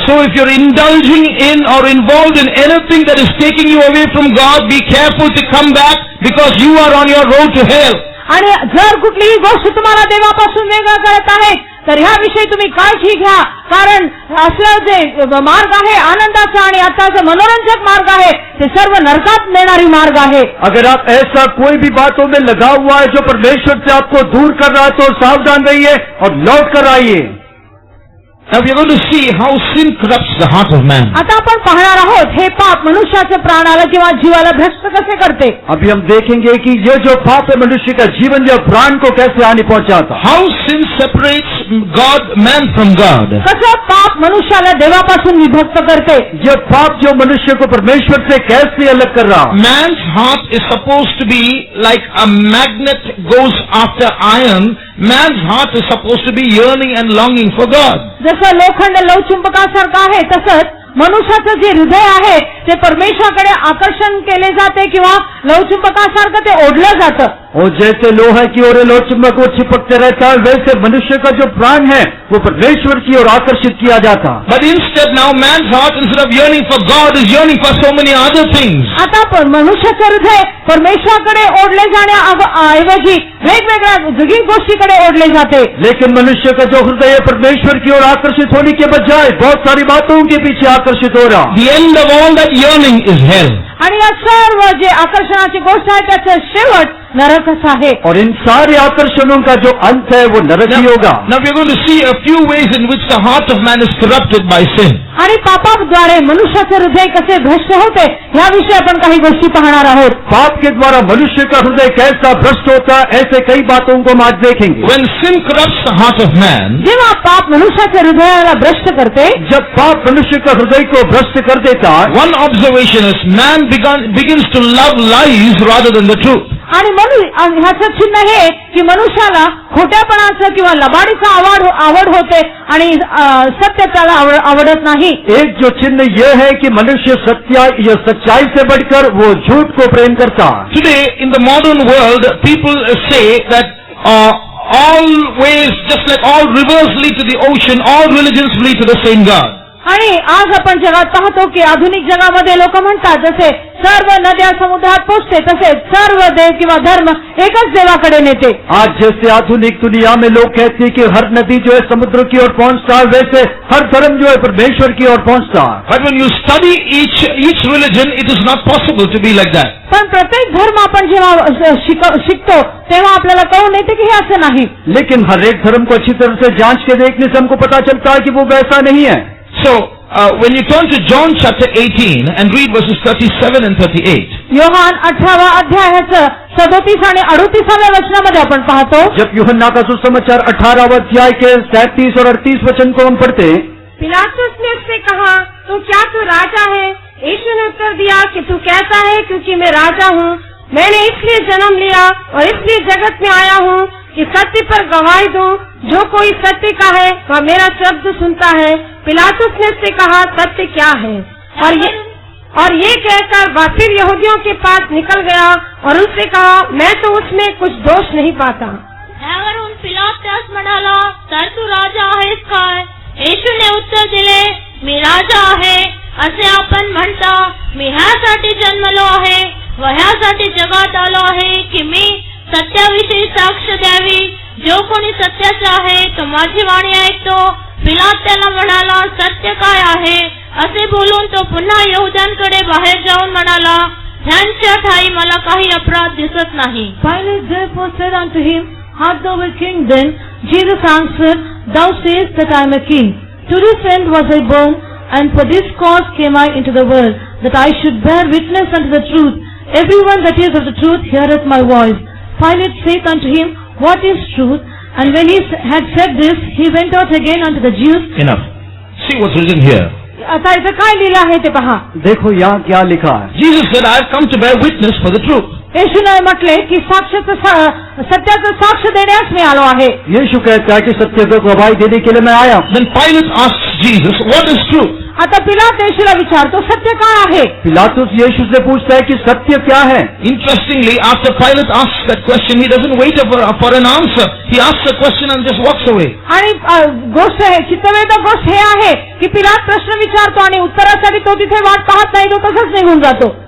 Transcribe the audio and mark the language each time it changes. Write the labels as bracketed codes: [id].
[en] So if you're indulging in or involved in anything that is taking you away from God, be careful to come back because you are on your road to hell. [mr] आणि जर कुठलीही गोष्ट तुम्हाला देवापासून वेगळं करत आहे तर ह्याविषयी तुम्ही काळजी घ्या, कारण असं जे मार्ग आहे आनंदाचा आणि आताचा मनोरंजक मार्ग आहे ते सर्व नरकात नेणारी मार्ग आहे. [hi] अगर आप ऐसा कोई भी बातों में लगा हुआ है जो परमेश्वर से आपको दूर कर रहा है तो सावधान रहिए और लौट कर आइए. [en] Now we are going to see how sin corrupts the heart of man. [mr] आता आपण पाहणार आहोत हे पाप मनुष्याच्या प्राणाला किंवा जीवाला भ्रष्ट कसे करते. [hi] अभी हम देखेंगे कि ये जो पाप है मनुष्य का जीवन या प्राण को कैसे हानि पहुंचाता. [en] How sin separates man from God. [mr] कसं पाप मनुष्याला देवापासून विभक्त करते. [hi] ये पाप जो मनुष्य को परमेश्वर से कैसे अलग कर रहा. [en] Man's heart is supposed to be like a magnet goes after iron. Man's heart is supposed to be yearning and longing for God. [mr] जसं लोखंड लवचुंबकासारखं आहे तसंच मनुष्याचं जे हृदय आहे ते परमेश्वराकडे आकर्षण केले जाते किंवा लवचुंबकासारखं ते ओढलं जातं. [hi] और जैसे लोहा की ओर लोहचुंबक को चिपकते रहता है वैसे मनुष्य का जो प्राण है वो परमेश्वर की ओर आकर्षित किया जाता. [en] But instead now man's heart, instead of yearning for God, is yearning for so many other things. [mr] आता पण मनुष्याचं हृदय परमेश्वराकडे ओढले जाण्याऐवजी वेगवेगळ्या जगी गोष्टीकडे ओढले जाते. [hi] लेकिन मनुष्य का जो हृदय है परमेश्वर की ओर आकर्षित होने के बजाय बहुत सारी बातों के पीछे आकर्षित हो रहा. [en] The end of all that yearning is hell. [mr] आणि या सर्व जे आकर्षणाची गोष्ट आहे त्याचं शेवट नरकच आहे. [hi] और इन सारे आकर्षणों का जो अंत है वो नरक ही होगा. [en] Now we are going to see a few ways in which the heart of man is corrupted by sin. [mr] आणि पापाद्वारे मनुष्याचे हृदय कसे भ्रष्ट होते याविषयी आपण काही गोष्टी पाहणार आहोत. [hi] पाप के द्वारा मनुष्य का हृदय कैसा भ्रष्ट होता है ऐसे कई बातों को हम आज देखेंगे. [en] When sin corrupts the heart of man, [mr] जेव्हा पाप मनुष्याच्या हृदयाला भ्रष्ट करते, [hi] जब पाप मनुष्य का हृदय को भ्रष्ट कर देता है, [en] one observation is man begins to love lies rather than the truth. [mr] आणि ह्याचं चिन्ह हे की मनुष्याला खोट्यापणाचं किंवा लबाडीचा आवड होते आणि सत्य त्याला आवडत नाही. [hi] एक जो चिन्ह यह है कि मनुष्य सच्चाई से बढ़कर वो झूठ को प्रेम करता. [en] Today in the modern world people say that all ways, just like all rivers lead to the ocean, all religions lead to the same God. [mr] आणि आज आपण जगात पाहतो की आधुनिक जगामध्ये लोक म्हणतात जसे सर्व नद्या समुद्रात पोचते तसेच सर्व देव किंवा धर्म एकच देवाकडे नेते. [hi] आज जैसे आधुनिक दुनिया में लोग कहते हैं कि हर नदी जो है समुद्र की ओर पहुंचता है वैसे हर धर्म जो है परमेश्वर की ओर पहुंचता है. [en] But when you study each religion, it is not possible to be like that. [mr] पण प्रत्येक धर्म आपण जेव्हा शिकतो तेव्हा आपल्याला कळून येते की हे असं नाही. [hi] लेकिन हर एक धर्म को अच्छी तरह से जांच के देखने से हमको पता चलता है कि वो वैसा नहीं है. [en] So when you turn to John chapter 18 and read verses 37 and 38. [mr] Yohan 18वा अध्यायाचं 37 आणि 38व्या वचनामध्ये आपण पाहतो. [hi] जब यूहन्ना का सुसमाचार 18वां अध्याय के 37 और 38 वचन को हम पढ़ते, पिलातुस ने उससे कहा, तो क्या तू राजा है? यीशु ने उत्तर दिया कि तू कहता है, क्योंकि मैं राजा हूँ. मैंने इसलिए जन्म लिया और इसलिए जगत में आया हूँ कि सत्य पर गवाही दूं. जो कोई सत्य का है वह मेरा शब्द सुनता है. पिलातुस ने उससे कहा, सत्य क्या है? और ये कहकर वह फिर यहूदियों के पास निकल गया और उनसे कहा, मैं तो उसमें कुछ दोष नहीं पाता. [mr] त्यावरून पिलात त्यास म्हणाला, तर तू राजा आहेस काय? येशूने उत्तर दिले, मी राजा आहे असे आपण म्हणता. मी ह्यासाठी जन्मलो आहे व ह्यासाठी जगात आलो आहे की मी सत्याविषयी साक्ष द्यावी. जो कोणी सत्याचा आहे तो माझी वाणी ऐकतो. पिलात त्याला म्हणाला, सत्य काय आहे? असे बोलून तो पुन्हा यहूद्यांकडे बाहेर जाऊन म्हणाला, ह्यांच्या ठाई मला काही अपराध दिसत नाही. [en] Pilate therefore said unto him, Art thou a king then? Jesus answered, Thou sayest that I am a king. To this end was I born, and for this cause came I into the world, that I should bear witness unto the truth. Everyone that is of the truth heareth my voice. Pilate saith unto him, What is truth? And when he had said this, he went out again unto the Jews. Enough. See what's written here. [mr] आता इथं काय लिहिलं आहे ते पहा. [hi] देखो यहाँ क्या लिखा है. [en] Jesus said, I have come to bear witness for the truth. [mr] येशूने म्हटले की सत्याचं साक्ष देण्यास मी आलो आहे. [hi] यीशु कहता है कि सत्य को गवाही देने के लिए मैं आया. [en] Then Pilate asks Jesus, what is truth? [mr] आता पिलात येशूला विचारतो सत्य काय आहे. [hi] पिलातुस यीशु से पूछता है कि सत्य क्या है. [en] Interestingly, after Pilate asks that question, he doesn't wait for an answer. He asks a question and just walks away. [mr] आणि गोष्ट आहे चित्तवेधक गोष्ट हे आहे की पिलात प्रश्न विचारतो आणि उत्तरासाठी तो तिथे वाट पाहत नाही, तो तसंच निघून जातो.